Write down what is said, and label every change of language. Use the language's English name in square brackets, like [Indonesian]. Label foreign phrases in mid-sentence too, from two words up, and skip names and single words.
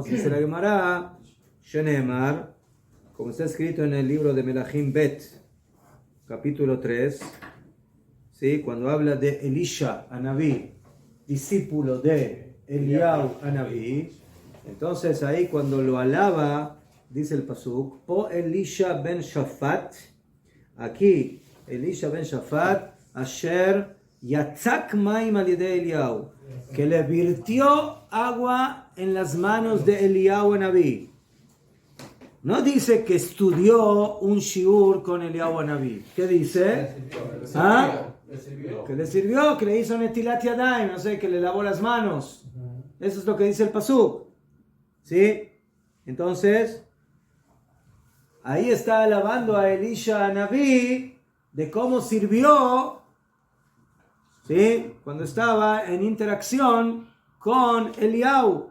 [Spanish] Dice la Gemara, Shenemar, como está escrito en el libro de Melachim Bet, capítulo 3, ¿sí? Cuando habla de Elisha Anabí, discípulo de Eliyahu Anabí, entonces ahí cuando lo alaba, dice el pasuk, po Elisha ben Shafat, aquí Elisha ben Shafat, [Hebrew] אשר יצק מים על ידי אליהו, [Spanish] que le virtió agua en las manos de Eliyahu Anabí. No dice que estudió un shiur con Eliyahu Anabí. ¿Qué dice? ¿Ah? Que le sirvió, que le hizo [Hebrew] נטילת ידיים, [Spanish] no sé, que le lavó las manos. Eso es lo que dice el pasuk. ¿Sí? Entonces, ahí está alabando a Elisha Anabí de cómo sirvió, ¿sí? Cuando estaba en interacción con Eliyahu.